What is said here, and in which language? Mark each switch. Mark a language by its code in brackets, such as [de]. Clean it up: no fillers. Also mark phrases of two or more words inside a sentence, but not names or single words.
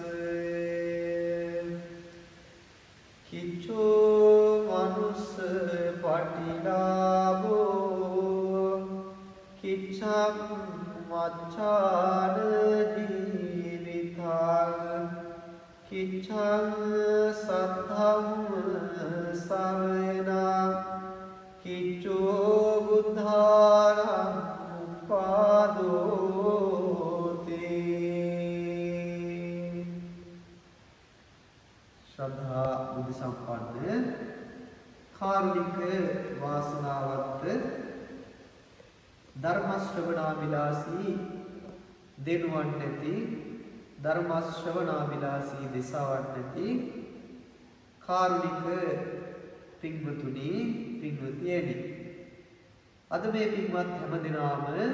[pi] කිච්ඡෝ මනුස්ස පටිලාභෝ කිච්ඡම් මච්ඡාන ජීවිතං කිච්ඡං සද්ධම්ම සවේනා කිච්ඡෝ බුද්ධානං උපාදෝති. [si] ශ්‍රද්ධා බුද්ධ සම්පන්න කාරුණික වාසනාවන්ත ධර්ම ශ්‍රවණාබිලාසී දෙනුවන් නැති ධර්ම ශ්‍රවණාබිලාසී දෙසාවන් නැති කාරුණික පින්වතුනි පින්වතියනි, අද මේ පින්වත් හැමදෙනාම